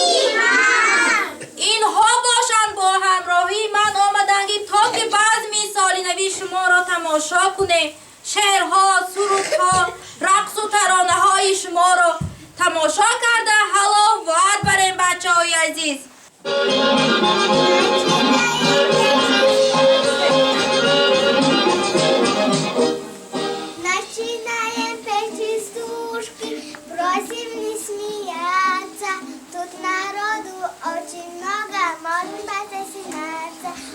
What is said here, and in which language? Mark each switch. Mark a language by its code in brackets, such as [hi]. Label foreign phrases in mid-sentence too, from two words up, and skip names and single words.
[tg] اینها باشند با همراهی من آمدن تا که بزم سالی نوی شما را تماشا کنه شعرها، سرودها، رقص و ترانه های شما را تماشا کرده حالا وعد بریم بچه های عزیز [ru] Начинаем петь частушки, просим не смеяться. Тут народу очень много, можно потасинаться.